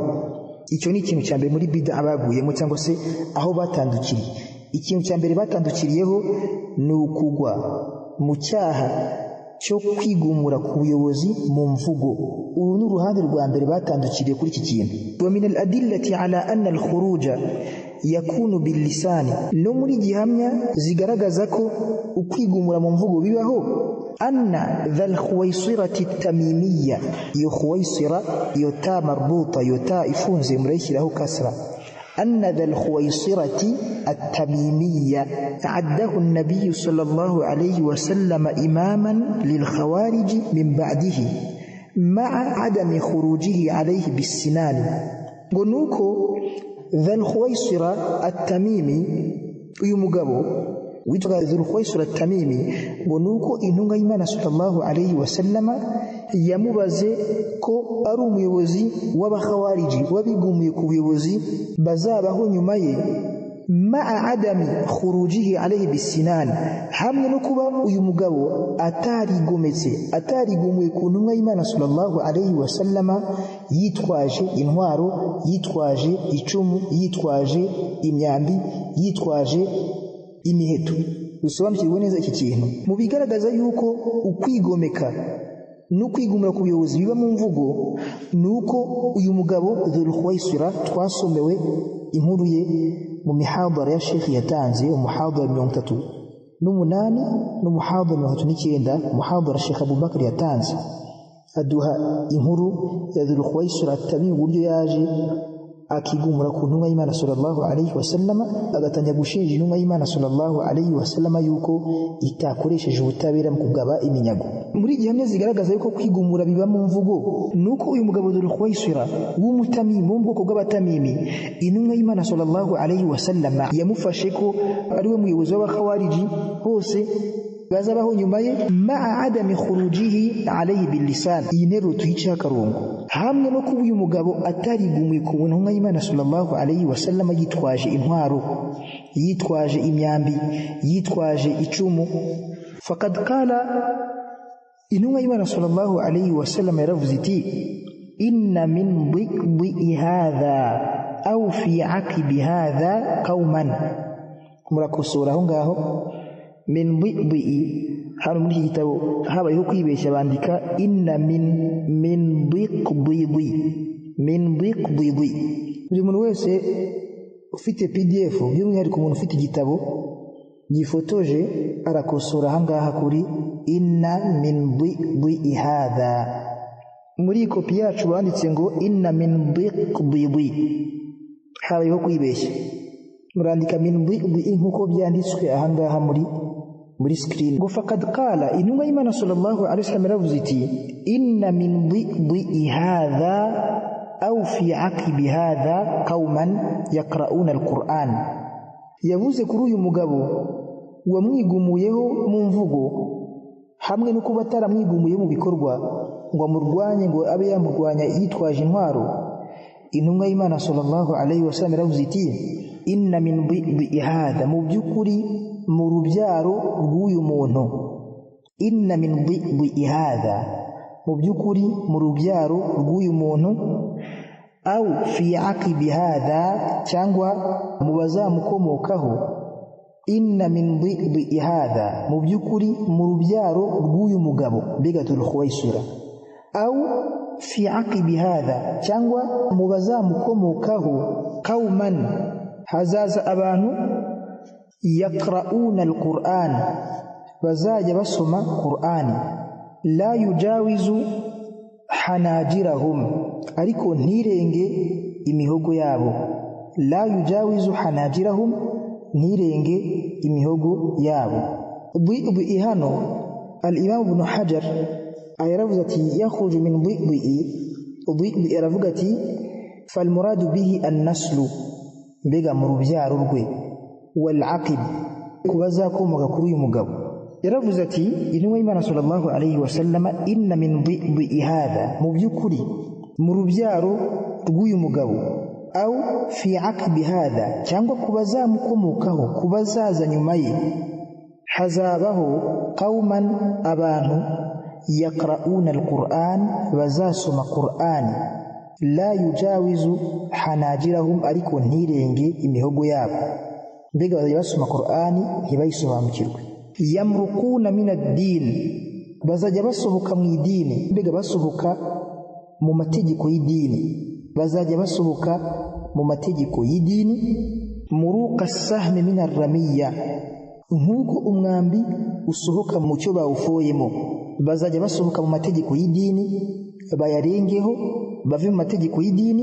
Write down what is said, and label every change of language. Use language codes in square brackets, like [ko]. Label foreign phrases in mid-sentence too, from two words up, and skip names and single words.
[rw] Icyo ni ikintu cya mbere muri bid'a baguyemo cyangwa se aho batandukiriye. Ikintu cya mbere batandukiriyeho ni ukugwa mu cyaha cyo kwigumura ku buyobozi mu mvugo. Uru ni uruhande rwa mbere batandukiriye kuri iki kintu. [ar] ومن الأدلة على أن الخروج يكون باللسان, [rw] no muri gihamya zigaragaza ko ukwigumura mu mvugo bibaho. [ar] أن ذا الخويصرة التميمية, [rw] iyo khuwaisira iyo ta marbuta, iyo ta ifunze murayishyiraho kasra. [ar] أن ذا الخويصرة التميمية عده النبي صلى الله عليه وسلم إماما للخوارج من بعده مع عدم خروجه عليه بالسنان. [rw] ونوكو ذا الخويصرة التميمي يمغبو witwa Dhul Khuwaisira Tamimi, ngo nuko intunga y'Imana [ar] صلى الله عليه وسلم [rw] yamubaze ko ari umuyobozi w'abakhawariji wabigumuye ku buyobozi bazabaho nyuma ye, [ar] مع عدم خروجه عليه بالسنان, [rw] hamwe no kuba uyu mugabo atarigumuye ku ntunga y'Imana [ar] صلى الله عليه وسلم [rw] yitwaje intwaro, yitwaje icumu, yitwaje imyambi, yitwaje imiheto. Dusobanukirwe neza iki kintu. Mu bigaragaza yuko ukwigomeka no kwigumira ku buyobozi biba mu mvugo, nuko uyu mugabo Dhul Khuwaisira twasomewe inkuru ye mu mihadara ya Sheikh yatanze, umuhadara 38 n'umuhadara 39, umuhadara Sheikh Abubakar yatanze, aduha inkuru ya Dhul Khuwaisira Tamimi uburyo yaje akigumura ku ntumwa y'Imana [ar] صلى الله عليه وسلم, [rw] agatanya gushinja intumwa y'Imana [ar] صلى الله عليه وسلم [rw] yuko itakoresheje ubutabera mu kugaba iminyago. Muri gihamya zigaragaza yuko kwigumura biba mu mvugo, nuko uyu mugabo Dhul Khuwaisira w'umutamimi mu bwoko bw'abatamimi, intumwa y'Imana [ar] صلى الله عليه وسلم [rw] yamufashe ko ari we muyobozi w'abakhawariji bose bazabaho nyuma ye, [ar] مع عدم خروجه عليه باللسان. [rw] Iyi nteruro tuyice akarongo, hamwe no kuba uyu mugabo atarigumuye ku ntumwa y'Imana [ar] صلى الله عليه وسلم [rw] yitwaje intwaro, yitwaje imyambi, yitwaje icumu. [ar] فقد قال, [rw] intumwa y'Imana [ar] صلى الله عليه وسلم [rw] yaravuze iti, [ar] إن من ضئضئ هذا أو في عقب هذا قوما. [rw] Murakosora aho ngaho, [ar] من ضئضئ, [rw] hano muri iki gitabo habayeho kwibeshya bandika [ar] إن من ضئضئ. [rw] Buri muntu wese ufite PDF, by'umwihariko umuntu ufite igitabo gifotoje, arakosora ahangaha kuri [ar] إن من ضئضئ هذا. [rw] Muri kopi yacu banditse ngo [ar] إن من ضئضئ, [rw] habayeho kwibeshya, murandika [ar] من ضئضئ [rw] nkuko byanditswe ahangaha muri screen. [ar] Ngo فقد قال, [rw] intumwa y'Imana [ar] صلى الله عليه وسلم [rw] yaravuze iti, [ar] إن من ضئضئ هذا أو في عقب هذا قوما يقرءون القرآن. [rw] Yavuze kuri uyu mugabo wamwigumuyeho mu mvugo hamwe no kuba ataramwigumuye mu bikorwa ngo amurwanye, ngo abe yamurwanya yitwaje intwaro. Intumwa y'Imana [ar] صلى الله عليه وسلم [rw] yaravuze iti, [ar] إن من ضئضئ هذا, [rw] mu by'ukuri mu rubyaro rw'uyu muntu, [ar] inna من ضئضئ هذا, [rw] mu by'ukuri mu rubyaro rw'uyu muntu, [ar] أو في عقب هذا, [rw] cyangwa mu bazamukomokaho, [ar] إن من ضئضئ هذا, [rw] mu by'ukuri mu rubyaro rw'uyu mugabo mbega Dhul Khuwaisira, [ar] أو في عقب هذا, [rw] cyangwa mu bazamukomokaho, qauman, hazaza abantu, [ar] يقرءون القرآن, [rw] bazajya basoma Qur'ani, [ar] لا يجاوز حناجرهم, [rw] ariko ntirenge imihogo yabo, [ar] لا يجاوز حناجرهم, [rw] ntirenge imihogo yabo. Dhi'i hano al-Imam Ibn Hajar ayaravuze ati, [ar] يخرج من ضئضئ, [rw] aravuga ati [ar] فالمراد به النسل, [rw] mbega mu rubyaro rwe, [ar] والعقب, [rw] kubazakomoka kuri uyu mugabo. Yaravuze ati, intumwa y'Imana [ar] صلى الله عليه وسلم, إن من ضئضئ هذا, [rw] mu by'ukuri mu rubyaro rw'uyu mugabo, [ar] أو في عقب هذا, [rw] cyangwa kubazamukomokaho, kubazaza nyuma ye, hazabaho qauman, abantu, [ar] يقرءون القرآن, [rw] bazasoma Qur'ani, [ar] لا يجاوز حناجرهم, [rw] ariko ntirenge imihogo yabo. Mbega bazajya basoma Qur'ani ntibayisobanukirwe. [ar] يمرقون من الدين, [rw] bazajya basohoka mu idini, mbega basohoka mu mategeko y'idini, bazajya basohoka mu mategeko y'idini. [ar] مروق السهم من الرمية, [rw] nk'uko umwambi usohoka mu cyo bawufoyemo, bazajya basohoka mu mategeko y'idini bayarengeho, bave mu mategeko y'idini.